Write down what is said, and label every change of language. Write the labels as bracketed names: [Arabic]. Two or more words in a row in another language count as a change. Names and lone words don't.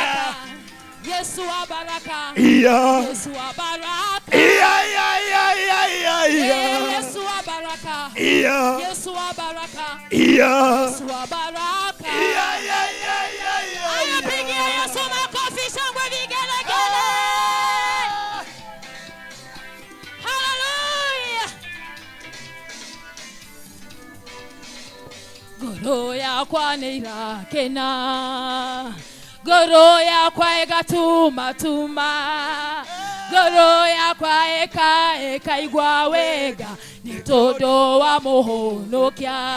[Swahili] Yesu wa baraka. Yesu wa baraka. Yesu wa baraka. Yesu wa baraka. Yesu wa baraka. Pigia Yesu makofi, shangwe, vigelegele. Hallelujah. [Kikuyu] Goro yakwa neirakena, goro yakwa egatuma tuma, goro yakwa eka igwa wega, nitondo wa muhonokia.